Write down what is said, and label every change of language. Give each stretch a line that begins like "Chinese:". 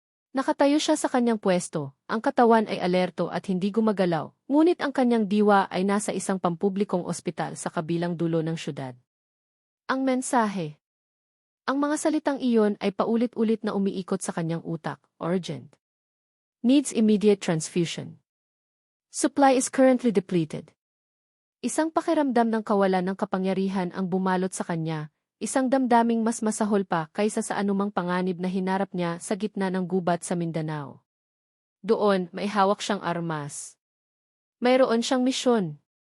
Filipino: Nakatayo siya sa kanyang pwesto, ang katawan ay alerto at hindi gumagalaw, ngunit ang kanyang diwa ay nasa isang pampublikong ospital sa kabilang dulo ng syudad. Ang mensahe. Ang mga salitang iyon ay paulit-ulit na umiikot sa kanyang utak, urgent.
English: Needs immediate transfusion. Supply is currently depleted.
Filipino: Isang pakiramdam ng kawalan ng kapangyarihan ang bumalot sa kanya, isang damdaming mas masahol pa kaysa sa anumang panganib na hinarap niya sa gitna ng gubat sa Mindanao. Doon, may hawak siyang armas. Mayroon siyang misyon.